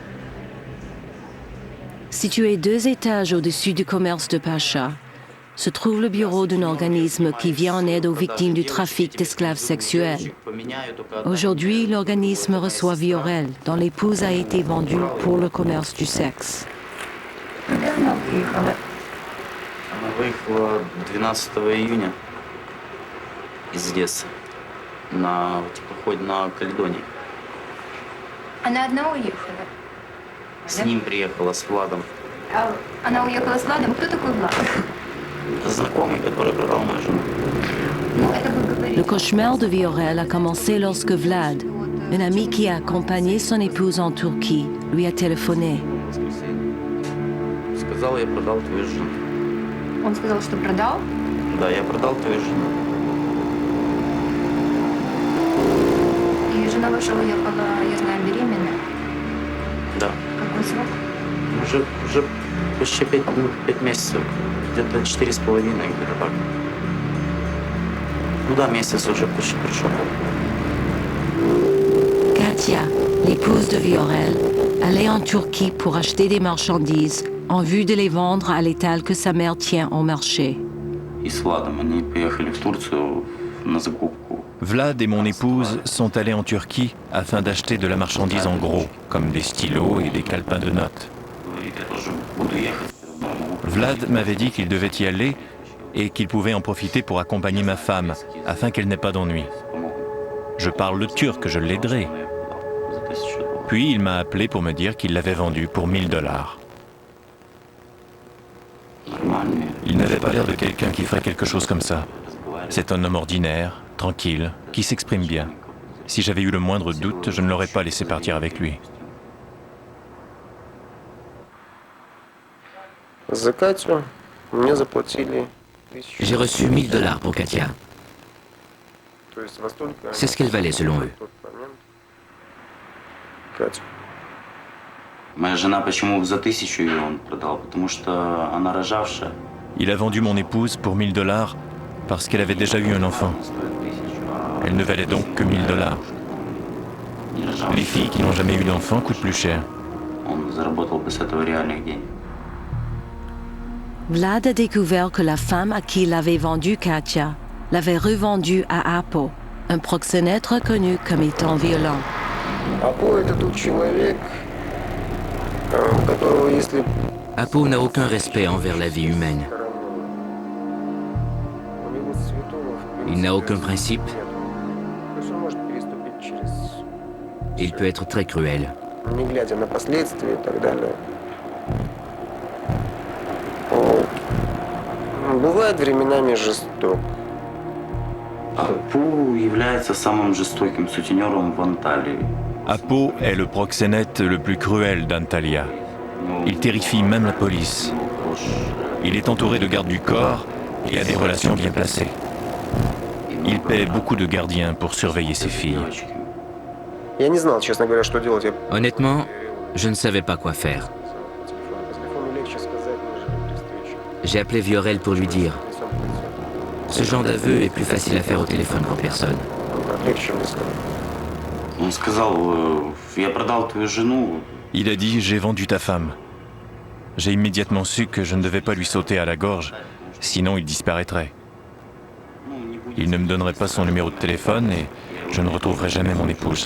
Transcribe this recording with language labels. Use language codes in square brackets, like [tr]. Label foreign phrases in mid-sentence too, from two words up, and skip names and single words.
[fr] Situé 2 étages au-dessus du commerce de Pacha, se trouve le bureau d'un organisme qui vient en aide aux victimes du trafic d'esclaves sexuels. Aujourd'hui, l'organisme reçoit Viorel, dont l'épouse a été vendue pour le commerce du sexe. [ru] Она выехала 12 июня из Одессы на теплоходе на Каледонии. Она одна уехала. С ним приехала, с Владом. Она уехала с Владом. Кто такой Влад? Знакомый, который продал мою жену. Ну, это вы говорите. [fr] Le cauchemar de Viorel a commencé lorsque Vlad, un ami qui a accompagné son épouse en Turquie, lui a téléphoné. [ru] Сказал, я продал твою жену. Он сказал, что продал. Да, я продал твою жену. И жена ваша уехала, я знаю, беременная. Да. Какой срок? Уже почти 5 месяцев. Где-то 4,5, где-то так. Ну да, месяц уже почти пришел. [fr] Katia, l'épouse de Viorel, allait en Turquie pour acheter des marchandises en vue de les vendre à l'étal que sa mère tient au marché. [ru] И с Владом они поехали в Турцию на закупку. [fr] Vlad et mon épouse sont allés en Turquie afin d'acheter de la marchandise en gros, comme des stylos et des calepins de notes. [ru] Говорит, я тоже буду ехать. [fr] Vlad m'avait dit qu'il devait y aller et qu'il pouvait en profiter pour accompagner ma femme, afin qu'elle n'ait pas d'ennui. Je parle le turc, je l'aiderai. Puis il m'a appelé pour me dire qu'il l'avait vendu pour $1000. Il n'avait pas l'air de quelqu'un qui ferait quelque chose comme ça. C'est un homme ordinaire, tranquille, qui s'exprime bien. Si j'avais eu le moindre doute, je ne l'aurais pas laissé partir avec lui. [ru] За Катю мне заплатили [fr] J'ai reçu $1000 pour Katia. [ru] То есть во столько... [fr] C'est ce qu'elle valait selon eux. [ru] в тот момент Катю. Моя жена почему за 1000 ее он продал? Потому что она рожавшая. [fr] Il a vendu mon épouse pour $1000 parce qu'elle avait déjà eu un enfant. [ru] Она стоит 1000, [fr] Elle ne valait donc que $1000. [ru] не рожавшая. [fr] Les filles qui n'ont jamais eu d'enfant coûtent plus cher. [ru] Он заработал бы с этого реальных денег. [fr] Vlad a découvert que la femme à qui il avait vendu Katia l'avait revendue à Apo, un proxénète reconnu comme étant violent. [ru] Апо это тот человек, которого если... [fr] Apo n'a aucun respect envers la vie humaine. [ru] У него святого, в [fr] Il n'a aucun principe. [ru] нет. То есть он может переступить через... [fr] Il peut être très cruel. [ru] не глядя на последствия и так далее. Он бывает временами жесток. Апу является самым жестоким сутенером в Анталии. [fr] Apo est le proxénète le plus cruel d'Antalya. Il terrifie même la police. Il est entouré de gardes du corps et a des relations bien placées. Il paie beaucoup de gardiens pour surveiller ses filles. [ru] Я не знал, честно говоря, что делать. Я [fr] Honnêtement, je ne savais pas quoi faire. [ru] по телефону легче сказать, нежели при встрече. [fr] J'ai appelé Viorel pour lui dire ce genre d'aveu est plus facile à faire au téléphone qu'en personne. [ru] Легче, чем быстро. Он сказал, я продал твою жену. [fr] Il a dit « J'ai vendu ta femme ». J'ai immédiatement su que je ne devais pas lui sauter à la gorge, sinon il disparaîtrait. Il ne me donnerait pas son numéro de téléphone et je ne retrouverai jamais mon épouse.